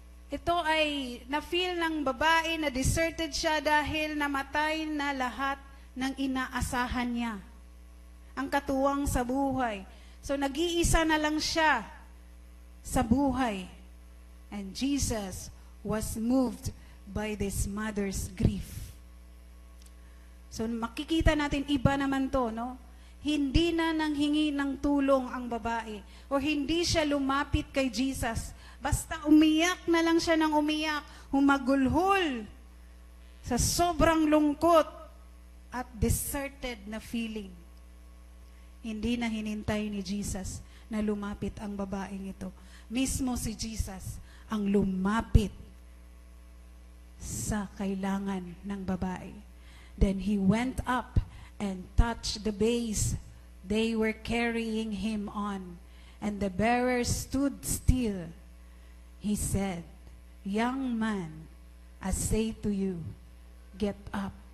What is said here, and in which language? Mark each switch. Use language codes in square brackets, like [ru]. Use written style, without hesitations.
[tl] Ito ay na-feel ng babae na deserted siya dahil namatay na lahat ng inaasahan niya. Ang katuwang sa buhay. So nag-iisa na lang siya sa buhay. [en] And Jesus was moved by this mother's grief. [tl] So makikita natin iba naman to, no? Hindi na nanghingi ng tulong ang babae o hindi siya lumapit kay Jesus. Basta umiyak na lang siya ng umiyak, humagulhol sa sobrang lungkot at deserted na feeling. Hindi na hinintay ni Jesus na lumapit ang babaeng ito. Mismo si Jesus ang lumapit sa kailangan ng babae. [en] Then he went up and touched the base they were carrying him on. And the bearer stood still. He said, "Young man, I say to you, get up."